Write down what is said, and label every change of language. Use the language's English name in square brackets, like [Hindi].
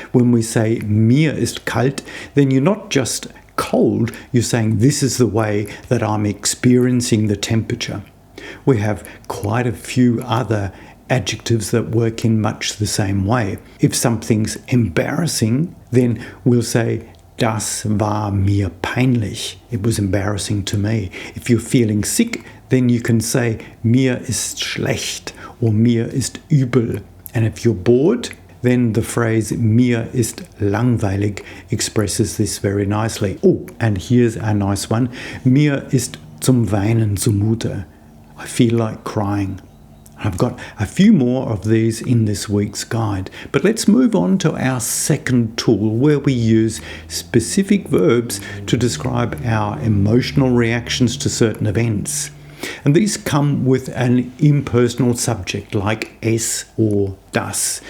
[English] When we say [German] mir ist kalt, [English] then you're not just cold, you're saying this is the way that I'm experiencing the temperature. We have quite a few other adjectives that work in much the same way. If something's embarrassing, then we'll say [German] das war mir peinlich. [English] It was embarrassing to me. If you're feeling sick, then you can say [German] mir ist schlecht [English] or [German] mir ist übel. [English] And if you're bored, then the phrase [German] mir ist langweilig [English] expresses this very nicely. Oh, and here's a nice one. [German] Mir ist zum Weinen zumute. [English] I feel like crying. I've got a few more of these in this week's guide, but let's move on to our second tool where we use specific verbs to describe our emotional reactions to certain events. And these come with an impersonal subject like es or das.